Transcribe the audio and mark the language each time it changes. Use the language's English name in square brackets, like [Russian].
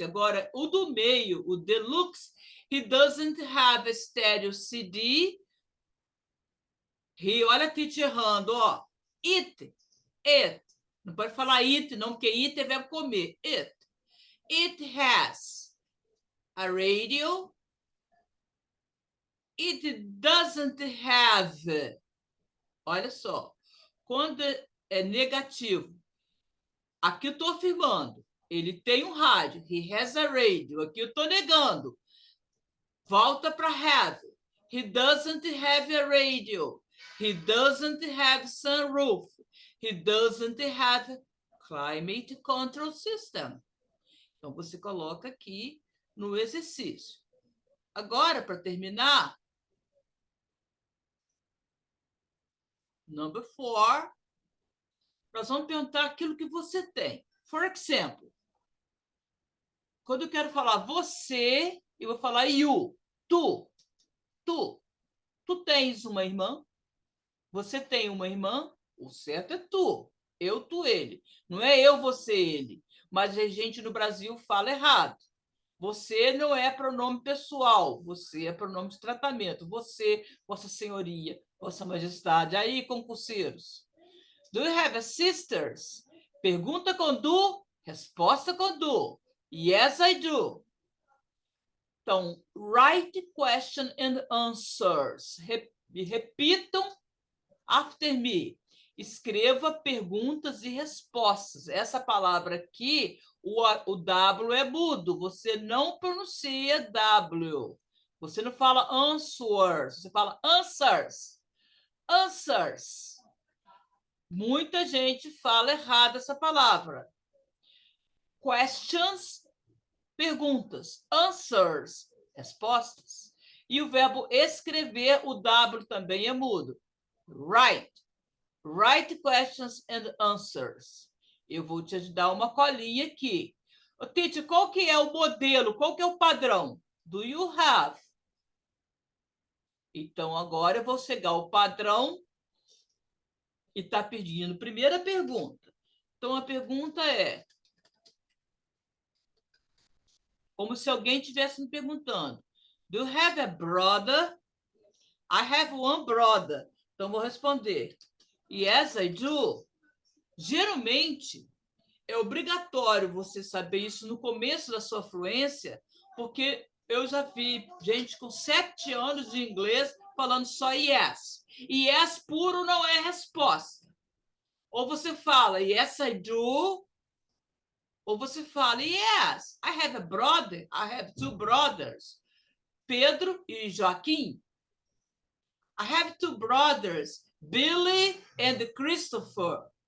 [Portuguese] Agora, o do meio, o Deluxe, [English] he doesn't have a stereo CD. [Portuguese] Olha a Titi errando, ó. It. Não pode falar it, não, porque it é verbo comer. It. [English] It has a radio. It doesn't have. [Portuguese] Olha só, quando é negativo, aqui eu estou afirmando, ele tem um rádio, [English] he has a radio, [Portuguese] aqui eu estou negando, volta para have. [English] He doesn't have a radio, he doesn't have sunroof, he doesn't have climate control system. [Portuguese] Então, você coloca aqui no exercício. Agora, para terminar, number 4, nós vamos perguntar aquilo que você tem. [English] For example, [Portuguese] quando eu quero falar você, eu vou falar you, tu. Tu tens uma irmã? Você tem uma irmã? O certo é tu. Eu, tu, ele. Não é eu, você, ele. Mas a gente no Brasil fala errado. Você não é pronome pessoal, você é pronome de tratamento. Você, Vossa Senhoria, Vossa Majestade. Aí, concurseiros. [English] Do you have a sisters? [Portuguese] Pergunta com do, resposta com do. [English] Yes, I do. [Portuguese] Então, [English] write question and answers. [Portuguese] Repitam [English] after me. [Portuguese] Escreva perguntas e respostas. Essa palavra aqui, o W é mudo. Você não pronuncia W. Você não fala answers, você fala answers. Answers. Muita gente fala errado essa palavra. Questions, perguntas. Answers, respostas. E o verbo escrever, o W também é mudo. [English] Write. Write questions and answers. [Portuguese] Eu vou te dar uma colinha aqui. Tite, qual que é o modelo? Qual que é o padrão? [English] Do you have? [Portuguese] Então, agora eu vou chegar ao padrão e está pedindo. Primeira pergunta. Então, a pergunta é... como se alguém estivesse me perguntando. [English] Do you have a brother? I have one brother. [Portuguese] Então, vou responder. [English] Yes, I do. [Portuguese] Geralmente, é obrigatório você saber isso no começo da sua fluência, porque eu já vi gente com 7 anos de inglês falando só yes. E yes puro não é resposta. Ou você fala [English] yes, I do, [Portuguese] ou você fala [English] yes, I have a brother, I have 2 brothers, [Portuguese] Pedro e Joaquim. [English] I have 2 brothers, Billy and Christopher.